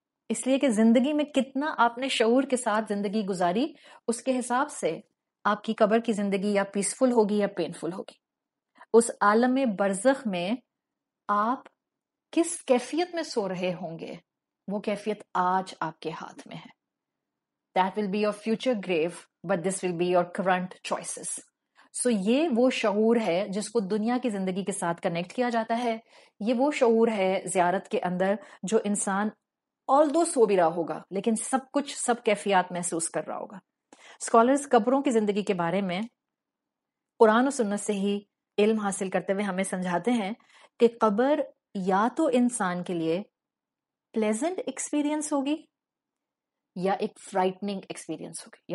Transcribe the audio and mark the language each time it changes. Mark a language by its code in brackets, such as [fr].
[ur] اس لیے کہ زندگی میں کتنا آپ نے شعور کے ساتھ زندگی گزاری، اس کے حساب سے آپ کی قبر کی زندگی یا پیسفل ہوگی یا پینفل ہوگی. اس عالم برزخ میں آپ کس کیفیت میں سو رہے ہوں گے، وہ کیفیت آج آپ کے ہاتھ میں ہے. [en] That will be your future grave, but this will be your current choices. So [ur] یہ وہ شعور ہے جس کو دنیا کی زندگی کے ساتھ کنیکٹ کیا جاتا ہے. یہ وہ شعور ہے زیارت کے اندر جو انسان [en] although [ur] سو بھی رہا ہوگا لیکن سب کچھ سب کیفیات محسوس کر رہا ہوگا. اسکالرز قبروں کی زندگی کے بارے میں قرآن و سنت سے ہی علم حاصل کرتے ہوئے ہمیں سمجھاتے ہیں کہ قبر یا تو انسان کے لیے پلیزنٹ ایکسپیرینس ہوگی یا ایک فرائٹننگ ایکسپیرینس ہوگی.